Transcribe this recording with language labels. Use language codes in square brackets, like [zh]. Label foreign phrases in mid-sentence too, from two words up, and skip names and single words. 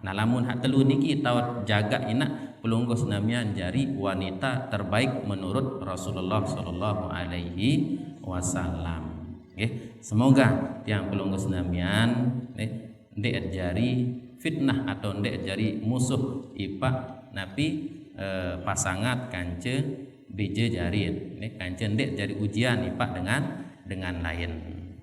[sas] Nah lamun hak telu niki tahun jaga ina pelungguh senamian jari wanita terbaik menurut Rasulullah [ar] sallallahu alaihi wasallam. [sas] Semoga tiang pelungguh senamian ndek jari fitnah atau ndek jari musuh ipak napi pasangat kance bija jari. Kance ndek jari ujian ipak dengan lain.